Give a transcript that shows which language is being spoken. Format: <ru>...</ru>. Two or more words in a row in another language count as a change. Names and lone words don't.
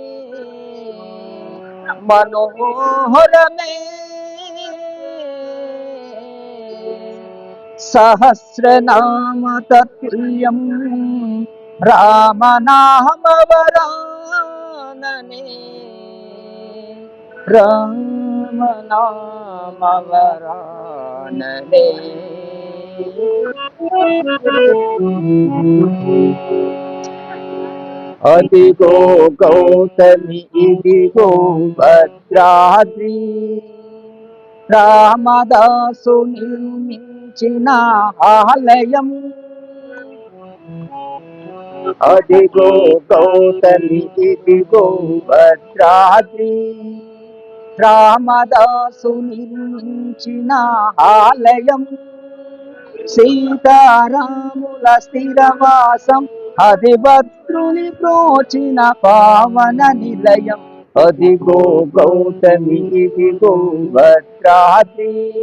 <sa>मनोहर मे सहस्रनाम तत्तुल्यं राम नाम वरानने राम नाम वरानने।</sa> <te>అదిగో గౌతమి ఇదిగో భద్రాద్రి రామదాసు నిర్మించిన ఆలయం అదిగో గౌతమి ఇదిగో భద్రాద్రి రామదాసు నిర్మించిన ఆలయం సీతారాముల స్థిరవాసం అది భద్రుని ప్రోచిన పావన నిలయం అదిగో గౌతమి ఇదిగో భద్రాద్రి</te>